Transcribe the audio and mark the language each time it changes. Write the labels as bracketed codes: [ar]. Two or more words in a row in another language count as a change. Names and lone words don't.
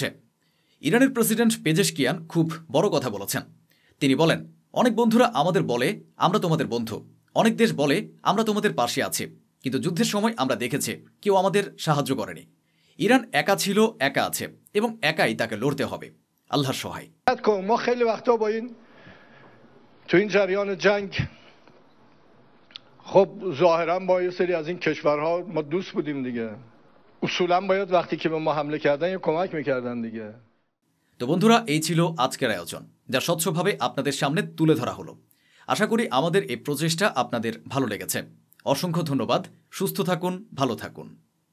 [bn] ইরানের প্রেসিডেন্ট পেজেশকিয়ান খুব বড় কথা বলেছেন। তিনি বলেন, অনেক বন্ধুরা আমাদের বলে আমরা তোমাদের বন্ধু, অনেক দেশ বলে আমরা তোমাদের পাশে আছি, কিন্তু যুদ্ধের সময় আমরা দেখেছি কেউ আমাদের সাহায্য করেনি। ইরান একা ছিল, একা আছে এবং একাই তাকে লড়তে হবে। আল্লাহর সহায়। [fa] خب ظاهرا با یه سری از این کشورها ما دوست بودیم دیگه. اصولا باید وقتی که به ما حمله کردن یه کمک میکردن دیگه. [bn] তো বন্ধুরা, এই ছিল আজকের আয়োজন, যা স্বচ্ছভাবে আপনাদের সামনে তুলে ধরা হলো। আশা করি আমাদের এই প্রচেষ্টা আপনাদের ভালো লেগেছে। অসংখ্য ধন্যবাদ। সুস্থ থাকুন, ভালো থাকুন।